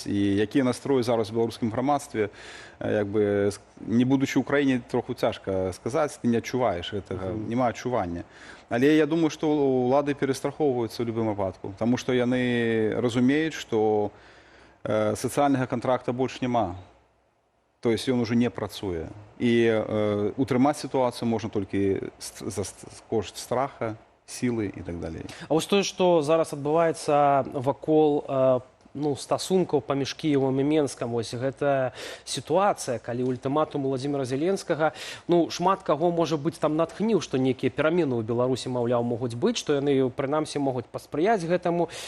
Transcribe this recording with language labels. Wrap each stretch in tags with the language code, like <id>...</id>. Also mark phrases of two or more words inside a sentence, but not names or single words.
<be>І якія настроі зараз у беларускім грамадстве, як бы, не будучы ў краіне, троху цяжка сказаць, ты не адчуваеш гэтага, няма адчування. Але я думаю, што ўлады перастрахоўваюцца ў любым выпадку, таму што яны разумеюць, што сацыяльнага кантракта больш няма.</be> <ru>То есть он уже не працуе.</ru> <be>І утрымаць сітуацыю можна толькі за кошт страха, сілы і так далей. А вось тое, што зараз адбываецца вакол стасункаў паміж Кіевам і Менскам, вось гэта сітуацыя, калі ультыматум Владзіміра Зеленскага, шмат каго, можа быць, там натхніў, што нейкія перамены ў Беларусі, маўляў, могуць быць, што яны, прынамсі, могуць паспрыяць гэтаму.</be>